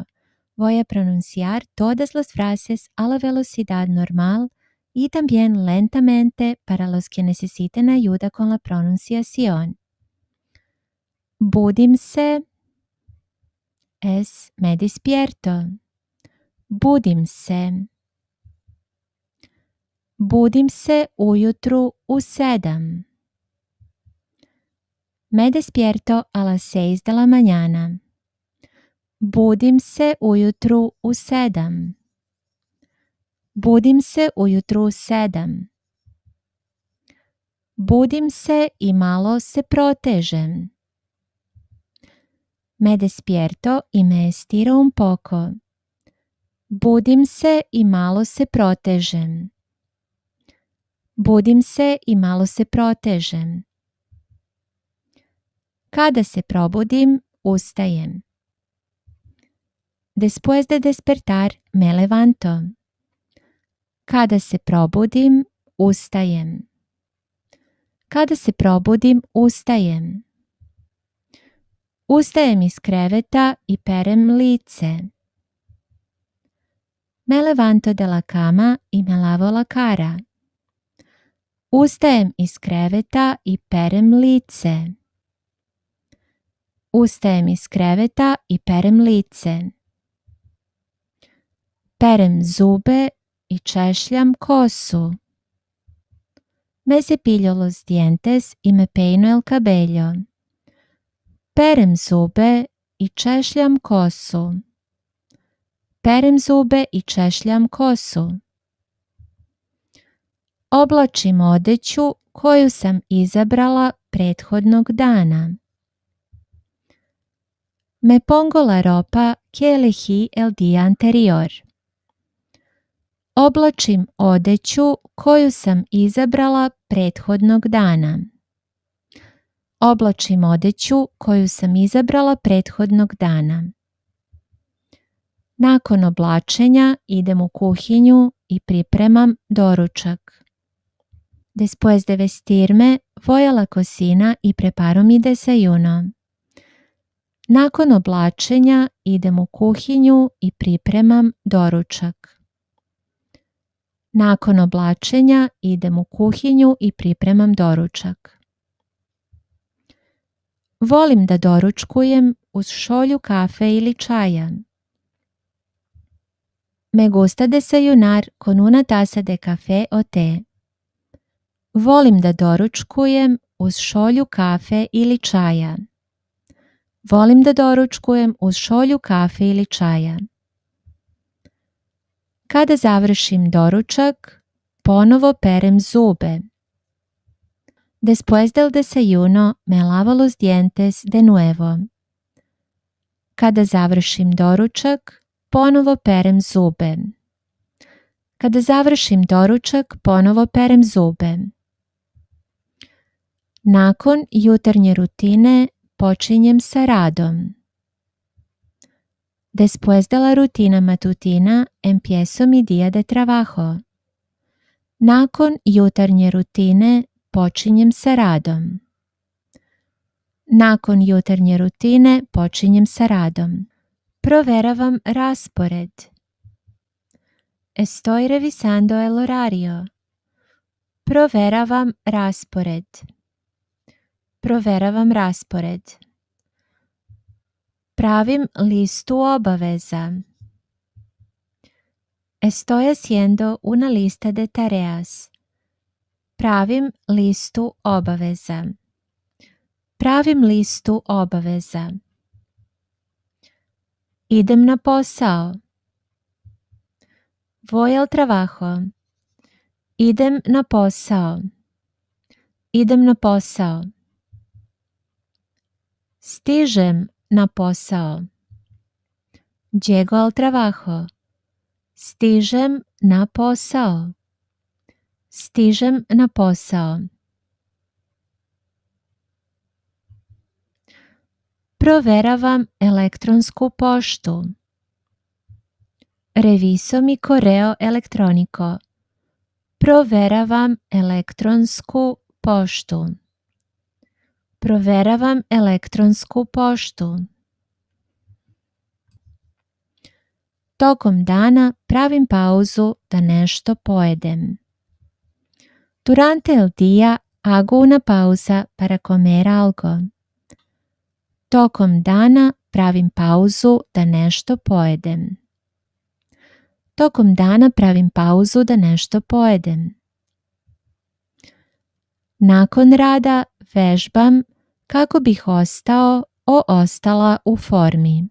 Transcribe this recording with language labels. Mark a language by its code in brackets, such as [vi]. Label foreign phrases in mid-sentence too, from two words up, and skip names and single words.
[es] Voy a pronunciar todas las frases a la velocidad normal y también lentamente para los que necesiten ayuda con la pronunciación. [sr] Budim se [es] es me despierto. [sr] Budim se. Budim se ujutru u 7. [es] Me despierto a las 6 de la mañana. [sr] Budim se ujutru u 7. Budim se ujutru u 7. Budim se i malo se protežem. [es] Me despierto y me estiro un poco. [sr] Budim se i malo se protežem. Budim se i malo se protežem. Kada se probudim, ustajem. [es] Después de despertar, me levanto. [sr] Kada se probudim, ustajem. Kada se probudim, ustajem. Ustajem iz kreveta i perem lice. [es] Me levanto de la cama y me lavo la cara. [sr] Ustajem iz kreveta i perem lice. Ustajem iz kreveta i perem lice. Perem zube y češljam kosu. [es] Me cepillo los dientes y me peino el cabello. [sr] Perem zube i češljam kosu. Perem zube i češljam kosu. Oblačim odeću koju sam izabrala prethodnog dana. [es] Me pongo la ropa que elegí el día anterior. [sr] Oblačim odeću koju sam izabrala prethodnog dana. Oblačim odeću koju sam izabrala prethodnog dana. Nakon oblačenja idem u kuhinju i pripremam doručak. [es] Después de vestirme, voy a la cocina y preparo mi desayuno. [sr] Nakon oblačenja idem u kuhinju i pripremam doručak. Nakon oblačenja idem u kuhinju i pripremam doručak. Volim da doručkujem uz šolju kafe ili čaja. [es] Me gusta desayunar con una taza de café o té. [sr] Volim da doručkujem uz šolju kafe ili čaja. Volim da doručkujem uz šolju kafe ili čaja. Kada završim doručak, ponovo perem zube. [es] Después del desayuno, me lavo los dientes de nuevo. [sr] Kada završim doručak, ponovo perem zube. Kada završim doručak, ponovo perem zube. Nakon jutarnje rutine počinjem sa radom. [es] Después de la rutina matutina empiezo mi día de trabajo. [sr] Nakon jutarnje rutine počinjem sa radom. Nakon jutarnje rutine počinjem sa radom. Proveravam raspored. [es] Estoy revisando el horario. [sr] Proveravam raspored. Proveravam raspored. Pravim listu obaveza. [es] Estoy haciendo una lista de tareas. [sr] Pravim listu obaveza. Pravim listu obaveza. Idem na posao. [es] Voy al trabajo. [sr] Idem na posao. Idem na posao. Stižem na posao. [es] Llego al trabajo. [sr] Stižem na posao. Stižem na posao. Proveravam elektronsku poštu. [es] Reviso mi correo elettronico. [sr] Proveravam elektronsku poštu. Proveravam elektronsku poštu. Tokom dana pravim pauzu da nešto pojedem. Durante el día hago una pausa para comer algo. Tokom dana pravim pauzu da nešto pojedem. Tokom dana pravim pauzu da nešto pojedem. Nakon rada vežbam kako bih ostala u formi.